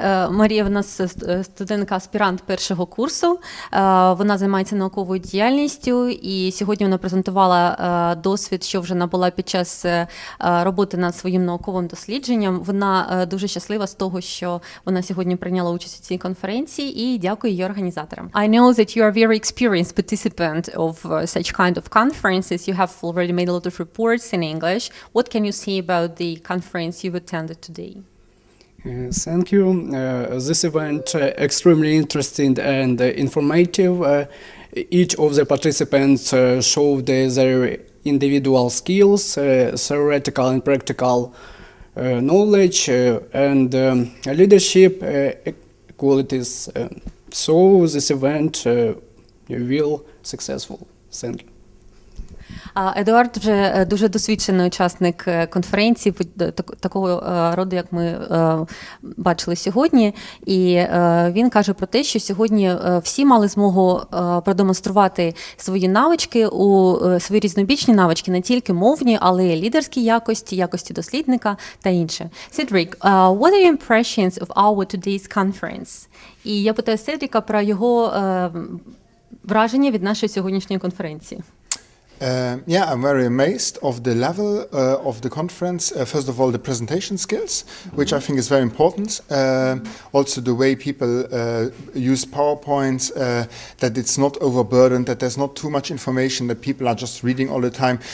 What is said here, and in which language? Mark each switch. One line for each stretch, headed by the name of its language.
Ukrainian: Марія в нас студентка-аспірант першого курсу. Вона займається науковою діяльністю, і сьогодні вона презентувала досвід, що вже набула під час роботи над своїм науковим дослідженням. Вона дуже щаслива з того, що вона сьогодні прийняла участь у цій конференції, і дякую її організаторам.
English: I know that you are a very experienced participant of such kind of conferences. You have already made a lot of reports in English. What can you say about the conference you've attended today? Thank you. This event extremely interesting and informative. Each of the participants showed their individual skills, theoretical and practical knowledge, and leadership qualities. So this event will successful. Thank you.
Ukrainian: Едуард вже дуже досвідчений учасник конференції такого роду, як ми бачили сьогодні. І він каже про те, що сьогодні всі мали змогу продемонструвати свої навички, свої різнобічні навички, не тільки мовні, але й лідерські якості, якості дослідника та інше.
English: Cedric, what are your impressions of our today's conference?
Ukrainian: І я питаю Седріка про його враження від нашої сьогоднішньої конференції.
English: Yeah, I'm very amazed of the level of the conference. First of all, the presentation skills, which I think is very important. Also, the way people use PowerPoints, that it's not overburdened, that there's not too much information, that people are just reading all the time.